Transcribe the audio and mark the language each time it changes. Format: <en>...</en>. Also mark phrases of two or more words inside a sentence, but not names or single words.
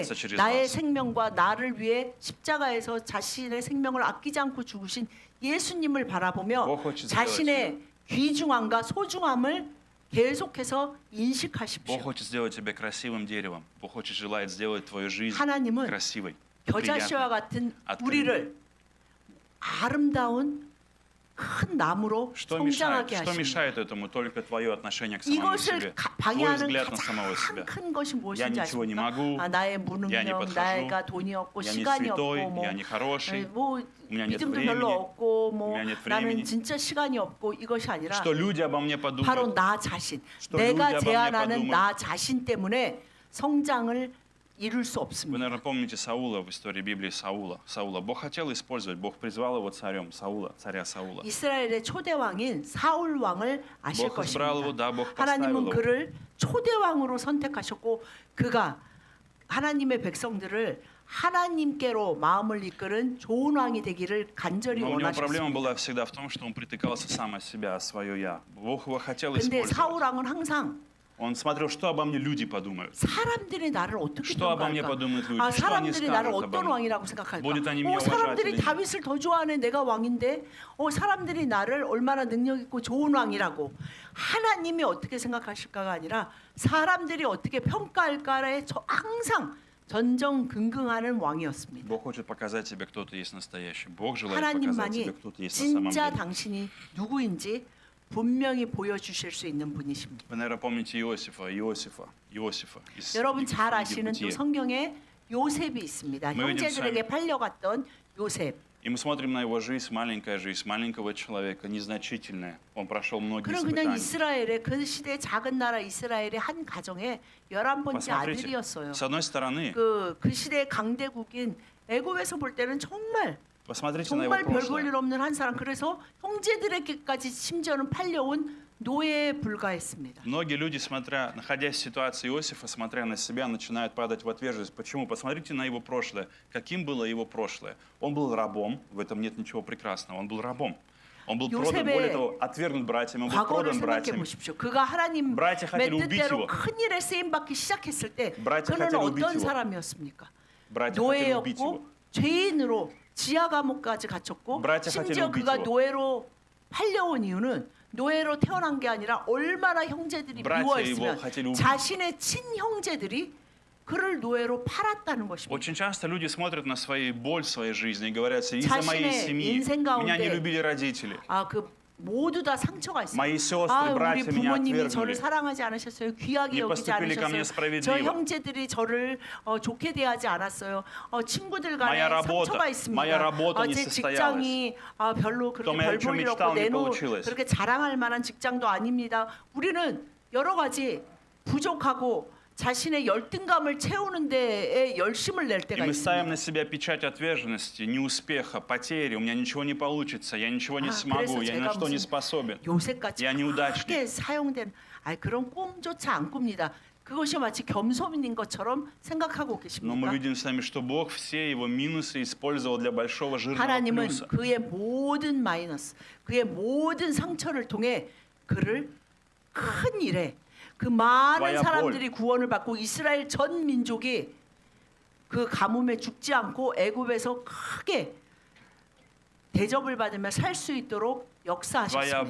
<ru>прославиться через</ru> <ko>나의</ko> <ru>вас.</ru> <ko>생명과 나를 위해 십자가에서 자신의 생명을 아끼지 않고 죽으신 예수님을 바라보며 자신의 귀중함과 소중함을 계속해서</ko> <ru>Бог</ru> <ko>인식하십시오.</ko> <ru>хочет сделать тебя красивым деревом. Бог хочет желает сделать твою жизнь</ru> <ko>하나님은</ko> <ru>красивой,</ru> <ko>겨자씨와</ko> <ru>приятной.</ru> <ko>같은</ko> <ru>открытой.</ru> <ko>우리를 아름다운 큰 나무로 성장하게</ko> <ru>Что</ru> <ko>하십니다.</ko> <ru>мешает этому? Только твое отношение к самому</ru> <ko>이것을</ko> <ru>себе. Твой</ru> <ko>방해하는</ko> <ru>взгляд на самого</ru> <ko>가장</ko> <ru>себя.</ru> <ko>큰 것이</ko> <ru>Я</ru> <ko>무엇인지</ko> <ru>ничего не</ru> <ko>아십니까?</ko> <ru>могу,</ru> <ko>아, 나의</ko> <ru>я не</ru> <ko>무능력,</ko> <ru>подхожу,</ru> <ko>나이가 돈이 없고</ko> <ru>я не</ru> <ko>시간이</ko> <ru>святой,</ru> <ko>없고 뭐,</ko> <ru>я не хороший,</ru> <ko>뭐</ko> <ru>у меня нет</ru> <ko>믿음도 별로</ko> <ru>времени,</ru> <ko>없고 뭐</ko> <ru>у меня нет</ru> <ko>나는</ko> <ru>времени.</ru> <ko>진짜 시간이 없고 이것이 아니라</ko> <ru>что люди обо мне</ru> <ko>바로</ko> <ru>подумают.</ru> <ko>나 자신,</ko> <ru>что</ru> <ko>내가</ko> <ru>люди обо мне</ru> <ko>제안하는</ko> <ru>подумают.</ru> <ko>나 자신 때문에 성장을 이룰 수</ko> <ru>Вы,</ru> <ko>없습니다.</ko> <ru>наверное, помните Саула в истории Библии Саула. Бог хотел использовать, Бог призвал его царем, царя Саула.</ru> <ko>이스라엘의 초대 왕인 사울 왕을 아실</ko> <ru>Бог избрал его,</ru> <ko>것입니다.</ko> <ru>да, Бог поставил</ru> <ko>하나님은</ko> <ru>его.</ru> <ko>그를 초대 왕으로 선택하셨고 그가 하나님의 백성들을 하나님께로 마음을 이끄는 좋은 왕이 되기를 간절히</ko> <ru>Но у него проблема</ru> <ko>원하셨습니다.</ko> <ru>была всегда в том, что он притыкался сам от себя, о свое «я». Бог его хотел</ru> <ko>근데</ko> <ru>использовать.</ru> <ko>사울 왕은 항상</ko> <ru>Он смотрел, что обо мне люди подумают.</ru> <ko>사람들이 나를 어떻게</ko> <ru>Что обо мне</ru> <ko>평가할까?</ko> <ru>подумают люди?</ru> <ko>아,</ko> <ru>Что они</ru> <ko>사람들이 나를</ko> <ru>скажут обо</ru> <ko>어떤</ko> <ru>мне?</ru> <ko>왕이라고 생각할까?</ko> <ru>Будет они меня уважать</ru> <ko>사람들이</ko> <ru>или нет?</ru> <ko>다윗을 더 좋아하네. 내가 왕인데. 사람들이 나를 얼마나 능력 있고 좋은 왕이라고. 하나님이 어떻게 생각하실까가 아니라 사람들이 어떻게 평가할까에 항상 전전긍긍하는 왕이었습니다.</ko> <ru>Бог хочет показать тебе, кто ты есть настоящий. Бог желает показать</ru> <ko>하나님만이</ko> <ru>тебе, кто ты есть на самом</ru> <ko>진짜</ko> <ru>деле.</ru> <ko>당신이 누구인지 분명히 보여주실 수 있는 분이십니다.</ko> <ru>Вы, наверное, помните Иосифа из</ru> <ko>여러분 잘</ko> <ru>книги</ru> <ko>아시는 또</ko> <ru>Бытие.</ru> <ko>성경에 요셉이 있습니다.</ko> <ru>Мы видим</ru> <ko>형제들에게</ko> <ru>с вами-</ru> <ko>팔려갔던 요셉.</ko> <ru>И мы смотрим на его жизнь маленького человека, незначительная. Он прошел многие</ru> <ko>그럼 그냥</ko> <ru>испытания.</ru> <ko>이스라엘의 그 시대 작은 나라 이스라엘의 한 가정의 11번째</ko> <ru>Посмотрите,</ru> <ko>아들이었어요.</ko> <ru>с одной стороны,</ru> <ko>그 시대 강대국인 애굽에서 볼 때는 정말</ko> <ru>посмотрите на его</ru> <ko>별 볼</ko> <ru>прошлое.</ru> <ko>일 없는 한 사람. 그래서 형제들에게까지 심지어는 팔려온 노예에 불과했습니다.</ko> <ru>Многие люди, находясь в ситуации Иосифа, смотря на себя, начинают падать в отверженность. Почему? Посмотрите на его прошлое. Каким было его прошлое? Он был рабом, в этом нет ничего прекрасного. Он был рабом. Он был продан,</ru> <ko>요셉의</ko> <ru>более того, отвергнут братьями, он был</ru> <ko>과거를</ko> <ru>продан</ru> <ko>생각해</ko> <ru>братьями.</ru> <ko>보십시오. 그가 하나님의</ko> <ru>Братья хотели убить</ru> <ko>뜻대로</ko> <ru>его.</ru> <ko>큰 일에 쓰임 받기 시작했을 때</ko> <ru>Братья</ru> <ko>그는</ko> <ru>хотели убить</ru> <ko>어떤</ko> <ru>его.</ru> <ko>사람이었습니까?</ko> <ru>Братья хотели убить его.</ru> <ko>노예였고 죄인으로 지하 감옥까지 갇혔고</ko> <ru>Братья</ru> <ko>심지어</ko> <ru>хотели убить</ru> <ko>그가</ko> <ru>его.</ru> <ko>노예로 팔려온 이유는 노예로 태어난 게 아니라 얼마나 형제들이</ko> <ru>Братья его</ru> <ko>미워했으면</ko> <ru>хотели убить.</ru> <ko>자신의 친형제들이 그를 노예로 팔았다는 것입니다.</ko> <ru>Очень часто люди смотрят на свою боль в своей жизни и говорят, из-за моей</ru> <ko>자신의</ko> <ru>семьи</ru> <ko>인생</ko> <ru>меня не</ru> <ko>가운데</ko> <ru>любили родители.</ru> <ko>그 모두 다 상처가 있어요.</ko> <ru>Мои сестры,</ru> <ko>우리</ko> <ru>братья меня</ru> <ko>부모님이 저를</ko> <ru>отвергнули.</ru> <ko>사랑하지 않으셨어요. 귀하게</ko> <ru>Не</ru> <ko>여기지</ko> <ru>поступили ко мне</ru> <ko>않으셨어요. 저</ko> <ru>справедливо.</ru> <ko>형제들이 저를 좋게 대하지 않았어요. 친구들 간에</ko> <ru>Моя работа,</ru> <ko>상처가 있습니다.</ko> <ru>моя работа не</ru> <ko>제</ko> <ru>состоялась.</ru> <ko>직장이 별로 그렇게</ko> <ru>том, я о</ru> <ko>별</ko> <ru>чем</ru> <ko>볼일</ko> <ru>мечтал,</ru> <ko>없고</ko> <ru>не</ru> <ko>내놓</ko> <ru>получилось.</ru> <ko>그렇게 자랑할 만한 직장도 아닙니다. 우리는 여러 가지 부족하고 자신의 열등감을 채우는 데에 열심을 낼</ko> <ru>И</ru> <ko>때가</ko> <ru>мы ставим</ru> <ko>있습니다.</ko> <ru>на себя печать отверженности, неуспеха, потери. У меня ничего не получится, я ничего не смогу,</ru> <ko>그래서</ko> <ru>я ни на</ru> <ko>제가</ko> <ru>что не</ru> <ko>무슨</ko> <ru>способен.</ru> <ko>요새까지</ko> <ru>Я неудачник.</ru> <ko>크게 사용된 그런 꿈조차 안 꿉니다. 그것이 마치 겸손인 것처럼 생각하고</ko> <ru>Но мы</ru> <ko>계십니까?</ko> <ru>видим с вами, что Бог все его минусы использовал для большого жирного</ru> <ko>하나님은</ko> <ru>плюса.</ru> <ko>그의 모든 마이너스, 그의 모든 상처를 통해 그를 큰 일에 그 많은</ko> <ru>Твоя</ru> <ko>사람들이 구원을 받고 이스라엘 전 민족이 그 가뭄에 죽지 않고 애굽에서 크게 대접을 받으며 살 수 있도록 역사하셨습니다.</ko>